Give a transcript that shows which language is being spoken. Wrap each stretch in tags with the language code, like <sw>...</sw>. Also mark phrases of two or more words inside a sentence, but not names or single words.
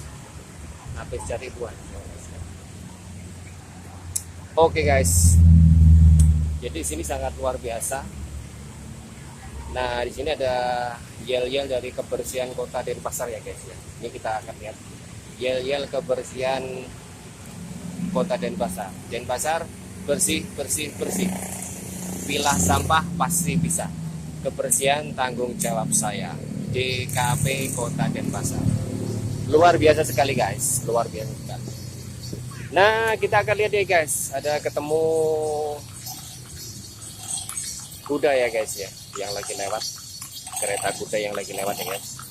<id>Habis cari buah. Oke guys, jadi sini sangat luar biasa. Nah di sini ada yel-yel dari kebersihan kota Denpasar ya guys ya. Ini kita akan lihat yel-yel kebersihan kota Denpasar. Denpasar bersih bersih bersih. Pilah sampah pasti bisa. Kebersihan tanggung jawab saya. DKP Kota Denpasar. Luar biasa sekali guys, luar biasa sekali. Nah kita akan lihat ya guys, ada ketemu kuda ya guys ya, yang lagi lewat, kereta kuda yang lagi lewat ya guys.</id>